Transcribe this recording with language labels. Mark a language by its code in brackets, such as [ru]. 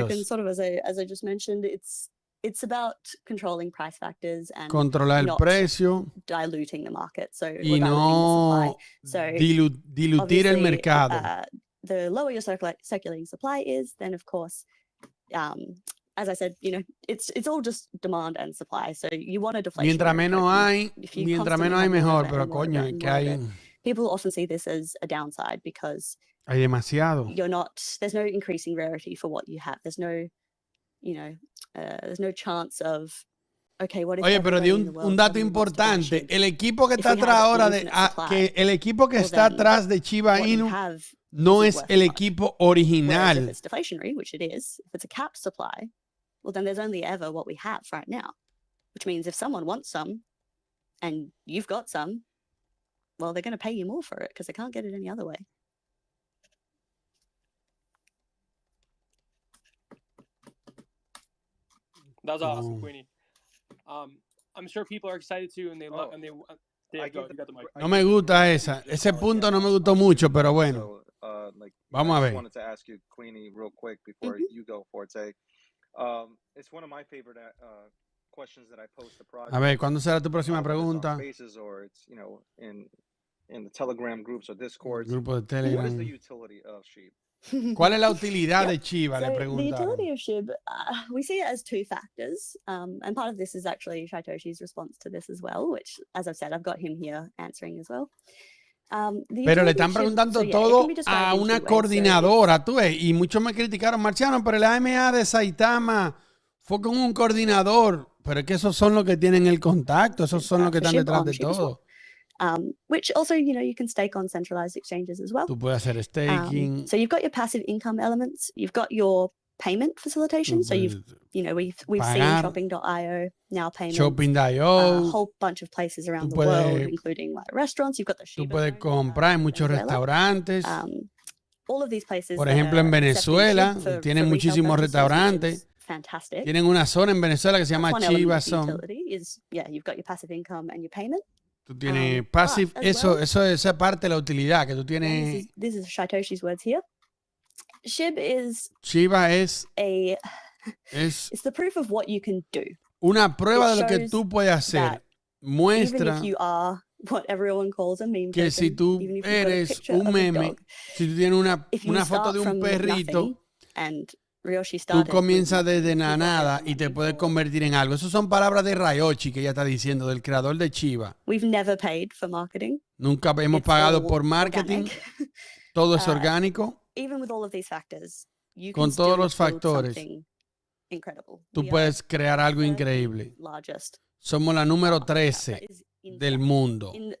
[en] Token, sort of as I just mentioned, it's about controlling price factors and [es] controlar el precio, [en] diluting the market. So [es] y no dilutir el mercado. [en] the lower your circulating supply is, then of course, as I said, it's all just demand and supply. So you want a deflation. [es] Mientras menos hay mejor, pero coño, es que hay... [en] People often see this as a downside because [es] hay demasiado. [en] There's no increasing rarity for what you have. There's no, there's no chance of, okay, what if... [es] Oye, pero di un dato importante. El equipo que está atrás ahora el equipo que está atrás de Shiba Inu no es el equipo original. [en] If it's deflationary, which it is, if it's a capped supply, well, then there's only ever what we have right now, which means if someone wants some and you've got some, well, they're going to pay you more for it because they can't get it any other way. That was awesome, Queenie. I'm sure people are excited too, and they love. And they you got the mic. [es] No me gusta ese punto no me gustó mucho, pero bueno. Vamos a ver. [en] I wanted to ask you, Queenie, real quick before you go, Forte. It's one of my favorite questions that I post to projects. [es] A ver, ¿cuándo será tu próxima pregunta? [en] Spaces, or it's in the Telegram groups or Discord. [es] Grupo de Telegram. [en] What is the utility of SHIB? [es] ¿Cuál es la utilidad de Shiba? Le [en] The [es] preguntaron. [en] utility of SHIB, we see it as two factors, and part of this is actually Shaitoshi's response to this as well, which, as I've said, I've got him here answering as well. [es] Pero le están preguntando todo a una coordinadora, tú ves, y muchos me criticaron, Marciano, pero el AMA de Saitama fue con un coordinador, pero es que esos son los que tienen el contacto, esos son los que están detrás de todo. [en] Which also, you can stake on centralized exchanges as well. [es] Tú puedes hacer staking. [en] So you've got your passive income elements. You've got your payment facilitation. So we've seen shopping.io, now payments. Shopping.io. A whole bunch of places around the world, including like restaurants. You've got the Shiba. [es] Tú puedes comprar en muchos restaurantes. [en] All of these places. [es] Por ejemplo, en Venezuela tienen muchísimos restaurantes. [en] Fantastic. [es] Tienen una zona en Venezuela que se llama Shiba Zone. [en] You've got your passive income and your payment. [es] Tú tienes passive, eso es parte de la utilidad que tú tienes. [en] This is Shaitoshi's words here. [es] Shiba es [en] it's the proof of what you can do. [es] Una prueba de lo que tú puedes hacer. Muestra [en] even if you are what everyone calls a meme [es] que si tú eres un meme, si tú tienes una foto de un perrito, tú comienzas desde la nada y te puedes convertir en algo. Esas son palabras de Ryoshi que ella está diciendo, del creador de Shiba. [en] We've never paid for marketing. [es] Nunca hemos pagado por marketing. Todo es orgánico. [en] Even with all of these factors, [es] con todos los factores, tú puedes crear algo increíble. Somos la número 13 del mundo.